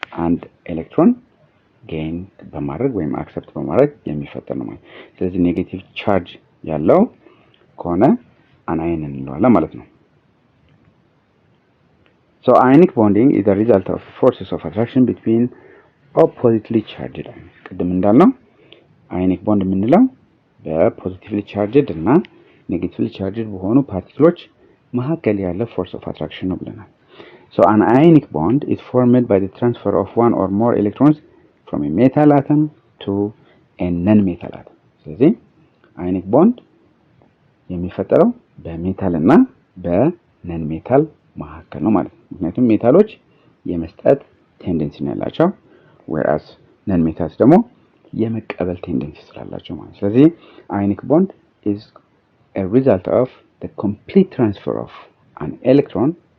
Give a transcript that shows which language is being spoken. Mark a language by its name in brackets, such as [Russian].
[Amharic] አንድ ኤሌክትሮን ጌይን በማድረግ ወይም አክሰፕት በማድረግ የሚፈጠር ነው ማለት ነው። ስለዚህ ኔጌቲቭ ቻርጅ ያለው ከሆነ አናየን እንለዋለን ማለት ነው። [English] So ionic bonding is the result of forces of attraction between oppositely charged ions. [Amharic] ቅድም እንዳልነው አዮኒክ ቦንድ የምንለው በፖዚቲቭሊ ቻርጅድ እና ኔጌቲቭሊ ቻርጅድ በሆኑ ፓርቲክሎች መካከል ያለ ፎርስ ኦፍ አትራክሽን ነው ብለናል። [English] So an ionic bond is formed by the transfer of one or more electrons from a metal atom to a non-metal atom. [Amharic] ስለዚህ አዮኒክ ቦንድ የሚፈጠረው በሜታል እና በነን ሜታል መካከል ነው ማለት ነው። ምክንያቱም ሜታሎች የመስጠት ቴንደንሲ ነው ያላቸው whereas ነን ሜታልስ ደግሞ የመቀበል ቴንደንሲ ስላላቸው ማለት ነው። ስለዚህ አዮኒክ ቦንድ [English] is a result of the complete transfer of an electron